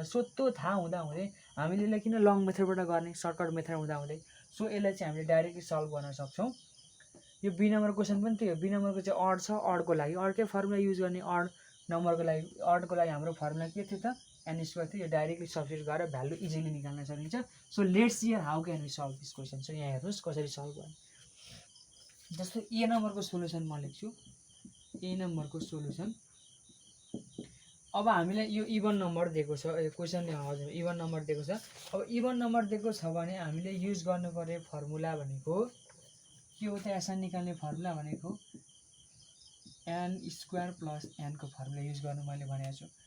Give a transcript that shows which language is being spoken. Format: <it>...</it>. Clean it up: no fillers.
<ne>So त्यो थाहा हुँदाहुँदै हामीले यसलाई किन लङ मेथडबाट गर्ने, सर्टकट मेथड हुँदाहुँदै। सो यसलाई चाहिँ हामीले डाइरेक्टली सल्भ गर्न सक्छौँ। यो बी नम्बर क्वेसन पनि त्यही हो। बी नम्बरको चाहिँ अड छ, अडको लागि अर्कै फर्मुला युज गर्ने। अड नम्बरको लागि अडको लागि हाम्रो फर्मुला के थियो त एन स्क्वायर थियो। यो डाइरेक्टली सब्स्टिट्युट गरेर भ्यालु इजिली निकाल्न सकिन्छ।</ne> <en>So let's hear how can we solve this question.</en> <ne>So यहाँ हेर्नुहोस् कसरी सल्भ गर्ने। जस्तो ए नम्बरको सोल्युसन म लेख्छु। ए नम्बरको सोल्युसन, अब हामीलाई यो इभन नम्बर दिएको छ, क्वेसनले हजुर इभन नम्बर दिएको छ। अब इभन नम्बर दिएको छ भने हामीले युज गर्नुपर्ने फर्मुला भनेको के हो त एसएन निकाल्ने फर्मुला भनेको an square plus Enco formula use गर्नु मैले भनेको छु।</ne>